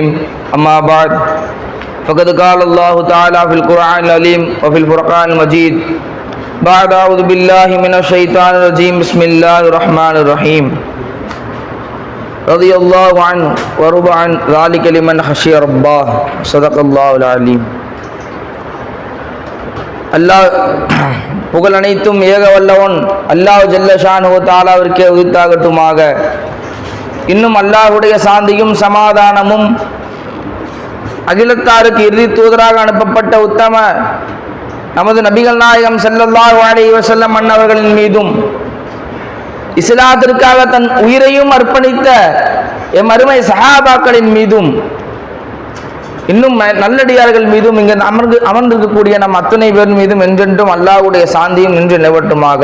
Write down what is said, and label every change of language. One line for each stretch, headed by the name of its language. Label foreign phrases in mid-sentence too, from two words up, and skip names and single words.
Arabic: أما بعد فقد قال الله تعالى في القرآن العظيم وفي الفرقان المجيد بعد أعوذ بالله من الشيطان الرجيم بسم الله الرحمن الرحيم رضي الله عنه ورضي عن ذلك لمن خشي ربه صدق الله العليم.
Tamil: அல்லாஹ் புகழ் அனைத்தும் ஏக வல்லவன் அல்லாஹ்
Arabic: جل شأنه
Tamil: தஆலாவிற்கே உரித்தாகட்டுமாக. இன்னும் அல்லாஹ்வுடைய சாந்தியும் சமாதானமும் அகிலத்தாருக்கு இறுதி தூதராக அனுப்பப்பட்ட உத்தம நமது நபிகள் நாயகம்
Arabic: صلى الله عليه وسلم
Tamil: அன்னவர்களின் மீதும் இஸ்லாத்திற்காக தன் உயிரையும் அர்ப்பணித்த எம் அருமை சஹாபாக்களின் மீதும் இன்னும் நல்லடியார்கள் மீதும் இங்கு அமர்ந்திருக்கக்கூடிய நம் அத்தனை பேர் மீதும் என்றென்றும் அல்லாஹ்வுடைய சாந்தியும் நின்று நிலவட்டுமாக.